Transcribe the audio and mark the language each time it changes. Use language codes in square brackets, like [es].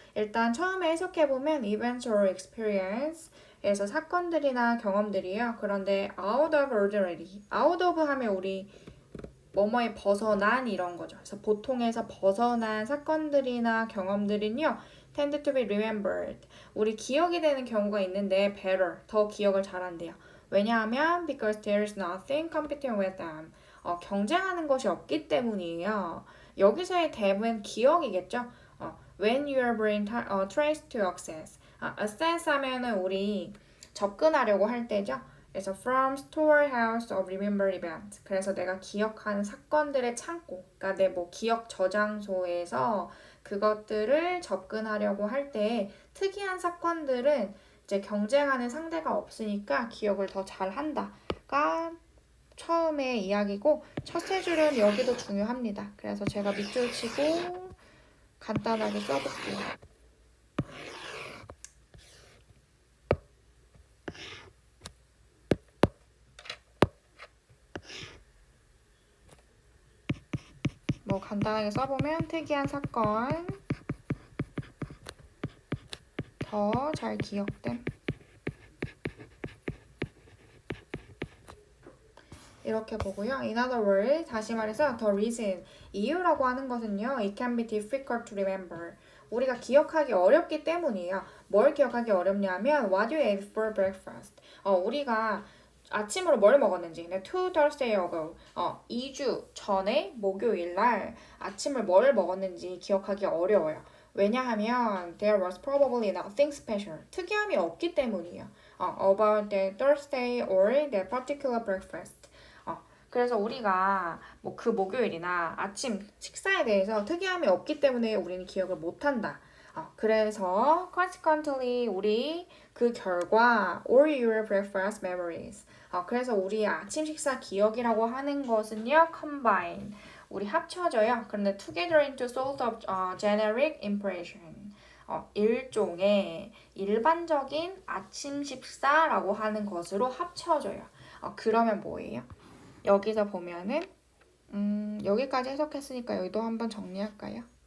[ko] 일단 처음에 해석해보면 [en] events or experience [ko] 에서 사건들이나 경험들이요. 그런데 out of ordinary, out of 하면 우리 뭐뭐에 벗어난 이런 거죠. 그래서 보통에서 벗어난 사건들이나 경험들은요. [en] tend to be remembered. [ko] 우리 기억이 되는 경우가 있는데 better, 더 기억을 잘한대요. [en] 왜냐하면 because there is nothing competing with them. [ko] 경쟁하는 것이 없기 때문이에요. 여기서의 them은 기억이겠죠. [en] when your brain tries to access. [ko] access 하면은 우리 접근하려고 할 때죠. [en] 그래서 from storehouse of remembered events. [ko] 그래서 내가 기억하는 사건들의 창고, 그러니까 내 뭐 기억 저장소에서 그것들을 접근하려고 할 때 특이한 사건들은 이제 경쟁하는 상대가 없으니까 기억을 더 잘한다가 처음에 이야기고 첫 세 줄은 여기도 중요합니다. 그래서 제가 밑줄 치고 간단하게 써볼게요. 뭐 간단하게 써보면 특이한 사건, 더 잘 기억됨. 이렇게 보고요. [en] In other words, [ko] 다시 말해서 [en] the reason, [ko] 이유라고 하는 것은요. [en] It can be difficult to remember. [ko] 우리가 기억하기 어렵기 때문이에요. 뭘 기억하기 어렵냐면 [en] What you ate for breakfast. [ko] 우리가 아침으로 뭘 먹었는지. [en] Two Thursday ago. [ko] 2주 전에 목요일 날 아침을 뭘 먹었는지 기억하기 어려워요. [en] 왜냐하면 there was probably nothing special. [ko] 특이함이 없기 때문이에요. [en] About that Thursday or that particular breakfast. [ko] 그래서 우리가 뭐 그 목요일이나 아침 식사에 대해서 특이함이 없기 때문에 우리는 기억을 못한다. [en] 그래서 consequently [ko] 우리 그 결과 [en] all your breakfast memories. [ko] 그래서 우리 아침 식사 기억이라고 하는 것은요 combine. 우리 합쳐져요. [en] 그런데 together into sort of generic impression. [ko] 일종의 일반적인 아침 식사라고 하는 것으로 합쳐져요. 그러면 뭐예요? 여기서 보면은 여기까지 해석했으니까 여기도 한번 정리할까요?